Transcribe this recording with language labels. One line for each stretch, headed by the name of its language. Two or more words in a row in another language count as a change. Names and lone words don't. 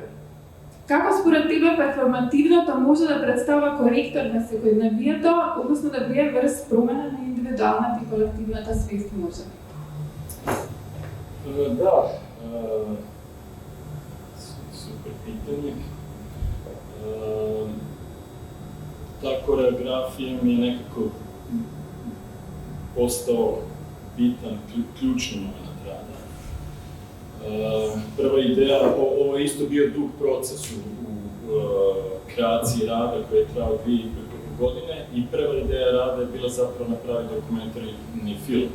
Macedonian: Како според тебе перформативното може да представува коректор на секојдневието, односно да влие врз промена на индивидуалната и колективната свест може?
Croatian: Да, супер питање. Ta koreografija mi je nekako postao bitan, ključni moment rada. Prva ideja, ovo je isto bio dug proces u kreaciji rada koji je trajao 2,5 godine i prva ideja rada je bila zapravo napraviti dokumentarni film.